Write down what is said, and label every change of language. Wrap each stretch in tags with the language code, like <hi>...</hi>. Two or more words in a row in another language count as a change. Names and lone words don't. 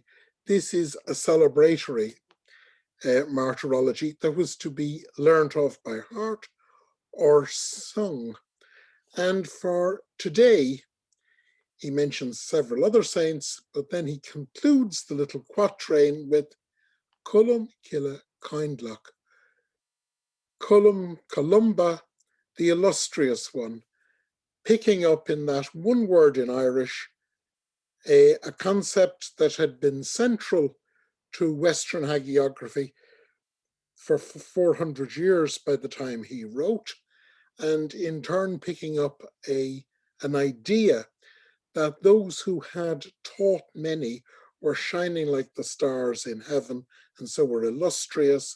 <en>This is a celebratory martyrology that was to be learnt off by heart or sung. And for today, he mentions several other saints, but then he concludes the little quatrain with Columb, cille, caindlech. Columba, the illustrious one, picking up in that one word in Irish a concept that had been central to Western hagiography for 400 years by the time he wrote, and in turn picking up an idea that those who had taught many were shining like the stars in heaven, and so were illustrious.</en>